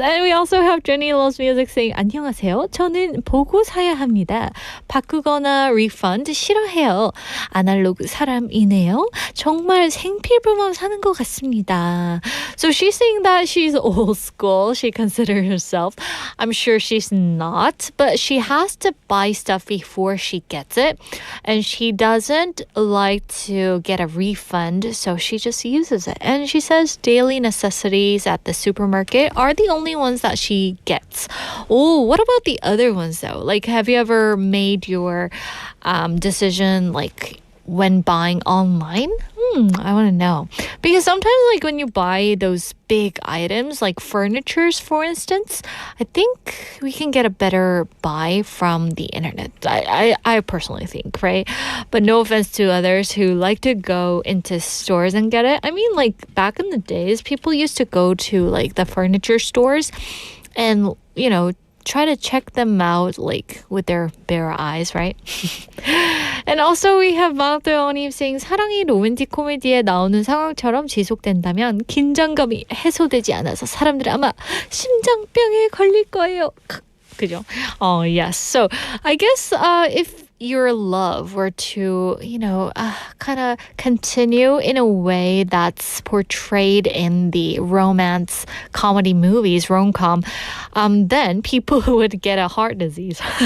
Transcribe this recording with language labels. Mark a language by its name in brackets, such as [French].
[English] And we also have Jenny Loves Music saying, [Korean] 안녕하세요. 저는 보고 사야 합니다. 바꾸거나 refund 싫어해요. 아날로그 사람이네요. 정말 생필품만 사는 것 같습니다. [English] So she's saying that she's old school. She considers herself. I'm sure she's not, but she has to buy stuff before she gets it. And she doesn't like to get a refund, so she just uses it. And she says daily necessities at the supermarket are the only ones that she gets. Oh, what about the other ones though? Like, have you ever made your decision when buying online? I want to know. Because sometimes when you buy those big items like furnitures, for instance, I think we can get a better buy from the internet. I personally think, right? But no offense to others who like to go into stores and get it. I mean, back in the days, people used to go to the furniture stores and, try to check them out with their bare eyes, right? And also we have 마우터님 saying, [Korean] 사랑이 로맨틱 코미디에 나오는 상황처럼 지속된다면 긴장감이 해소되지 않아서 사람들은 아마 심장병에 걸릴 거예요. 그죠? [English] Oh, yes. So I guess if your love were to, kind of continue in a way that's portrayed in the romance comedy movies, rom-com, then people would get a heart disease.